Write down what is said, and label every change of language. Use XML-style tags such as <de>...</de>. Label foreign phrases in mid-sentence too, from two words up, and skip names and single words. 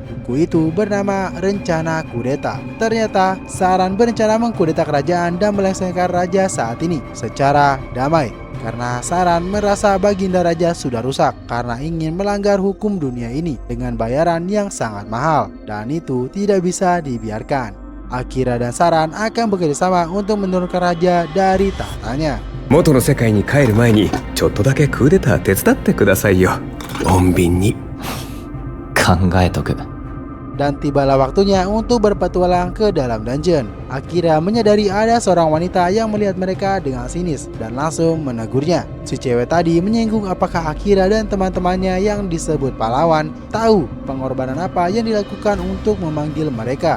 <id>Buku itu bernama Rencana Kudeta. Ternyata Saran berencana mengkudeta kerajaan dan melengsarkan raja saat ini secara damai. Karena Saran merasa baginda raja sudah rusak karena ingin melanggar hukum dunia ini dengan bayaran yang sangat mahal, dan itu tidak bisa dibiarkan. Akira dan Saran akan bekerjasama untuk menurunkan raja dari tahtanya.</id> <ja>元の世界に帰る前にちょっとだけクーデター手伝ってくださいよ。穏便に。考えとく。</ja> <id>Dan tibalah waktunya untuk berpetualang ke dalam dungeon. Akira menyadari ada seorang wanita yang melihat mereka dengan sinis dan langsung menegurnya. Si cewek tadi menyinggung apakah Akira dan teman-temannya yang disebut pahlawan tahu pengorbanan apa yang dilakukan untuk memanggil mereka.</id>